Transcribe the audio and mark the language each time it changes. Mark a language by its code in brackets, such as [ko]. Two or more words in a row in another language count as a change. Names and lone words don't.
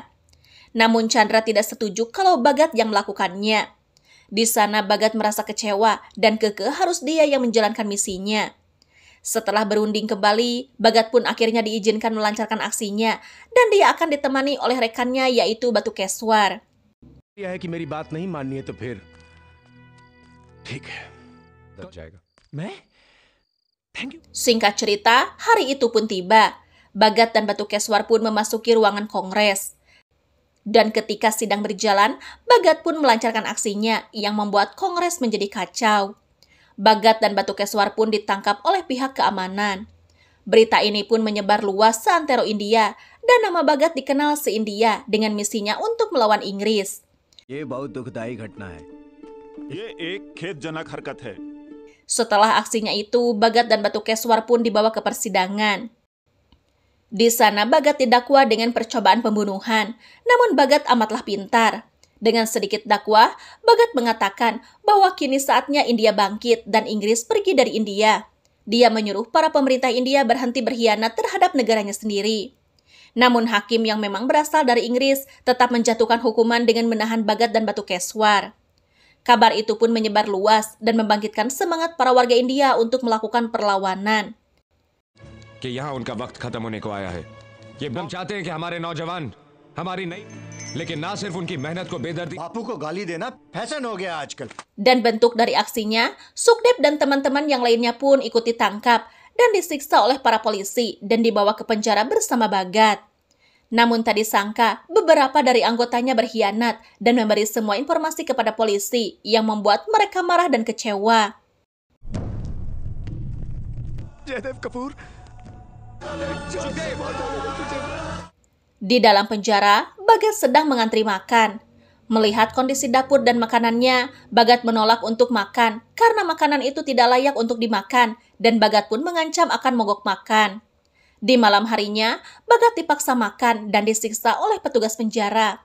[id] Namun Chandra tidak setuju kalau Bhagat yang melakukannya. Di sana Bhagat merasa kecewa dan kekeh harus dia yang menjalankan misinya. Setelah berunding kembali, Bhagat pun akhirnya diizinkan melancarkan aksinya dan dia akan ditemani oleh rekannya yaitu Batu Keswar. [hi] यह है कि मेरी बात नहीं माननी है तो फिर ठीक है. लग जाएगा. मैं? [en] Thank you. [id] Singkat cerita, hari itu pun tiba. Bhagat dan Batu Keswar pun memasuki ruangan Kongres. Dan ketika sidang berjalan, Bhagat pun melancarkan aksinya yang membuat Kongres menjadi kacau. Bhagat dan Batu Keswar pun ditangkap oleh pihak keamanan. Berita ini pun menyebar luas seantero India dan nama Bhagat dikenal se-India dengan misinya untuk melawan Inggris. [hi] ये बहुत दुखदाई घटना है. ये एक खेदजनक हरकत है. [id] Setelah aksinya itu, Bhagat dan Batu Keswar pun dibawa ke persidangan. Di sana Bhagat didakwa dengan percobaan pembunuhan, namun Bhagat amatlah pintar. Dengan sedikit dakwah, Bhagat mengatakan bahwa kini saatnya India bangkit dan Inggris pergi dari India. Dia menyuruh para pemerintah India berhenti berkhianat terhadap negaranya sendiri. Namun hakim yang memang berasal dari Inggris tetap menjatuhkan hukuman dengan menahan Bhagat dan Batu Keswar. Kabar itu pun menyebar luas dan membangkitkan semangat para warga India untuk melakukan perlawanan. [hi] कि यहाँ उनका वक्त खत्म होने को आया है. ये हम चाहते हैं कि हमारे नौजवान हमारी नई, लेकिन ना सिर्फ उनकी मेहनत को बेदर्दी. बापू को गाली देना फैशन हो गया आजकल. [id] Dan bentuk dari aksinya, Sukdev dan teman-teman yang lainnya pun ikut ditangkap dan disiksa oleh para polisi dan dibawa ke penjara bersama Bhagat. Namun tak disangka, beberapa dari anggotanya berkhianat dan memberi semua informasi kepada polisi yang membuat mereka marah dan kecewa. जयदेव कपूर. Di dalam penjara, Bhagat sedang mengantri makan. Melihat kondisi dapur dan makanannya, Bhagat menolak untuk makan karena makanan itu tidak layak untuk dimakan dan Bhagat pun mengancam akan mogok makan. Di malam harinya, Bhagat dipaksa makan dan disiksa oleh petugas penjara.